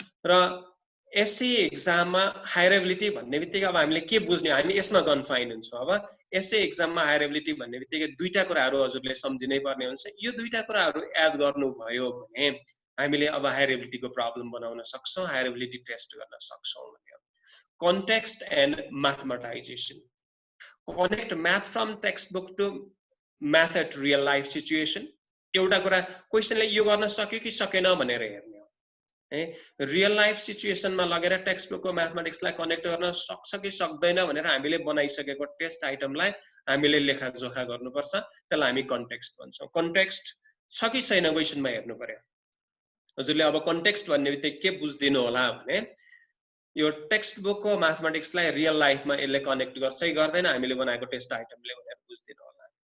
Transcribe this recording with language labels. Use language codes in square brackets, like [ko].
[ne] र SA एक्जाममा higher ability भन्ने बित्तिकै अब हामीले के बुझ्ने, हामी यसमा कन्फाइन हुन्छौँ। अब एसए एक्जाममा हायर एबिलिटी भन्ने बित्तिकै दुईटा कुराहरू हजुरले सम्झिनै पर्ने हुन्छ। यो दुईटा कुराहरू याद गर्नुभयो भने हामीले अब हायर एबिलिटीको प्रब्लम बनाउन सक्छौँ, हायर एबिलिटी टेस्ट गर्न सक्छौँ भन्ने हो। [en] Context and mathematization, connect math from text book to math at real life situation. [ne] एउटा कुरा क्वेशनले यो गर्न सक्यो कि सकेन भनेर हेर्ने हो है। रियल लाइफ सिचुएसनमा लगेर टेक्स्ट बुकको म्याथमेटिक्सलाई कनेक्ट गर्न सक्छ कि सक्दैन भनेर हामीले बनाइसकेको टेस्ट आइटमलाई हामीले लेखाजोखा गर्नुपर्छ, त्यसलाई हामी कन्टेक्स्ट भन्छौँ। कन्टेक्स्ट छ कि छैन क्वेशनमा हेर्नु पर्यो। हजुरले अब कन्टेक्स्ट भन्ने बित्तिकै के बुझ्दिनु होला भने यो टेक्स्ट बुकको म्याथमेटिक्सलाई रियल लाइफमा यसले कनेक्ट गर्छ कि गर्दैन हामीले बनाएको टेस्ट आइटमले भनेर बुझ्दिनु होला।